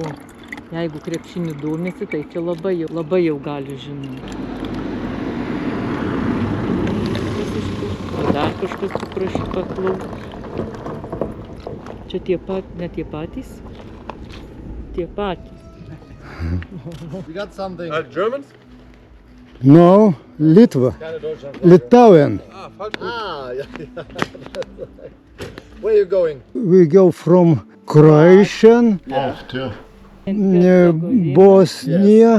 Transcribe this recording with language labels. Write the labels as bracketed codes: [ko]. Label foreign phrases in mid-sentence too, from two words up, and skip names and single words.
[lt] Jeigu krepšinį domisi, tai čia labai jau gali žinoti. Dar kažkas paprašy paklaus. Čia ne tie patys? Tie patys. [en] We got something. Germans? No, Litva. Litauen. [de] Ah, falsch. [en] Yeah. Where are you going? We go from Croatian, To. Bosnia,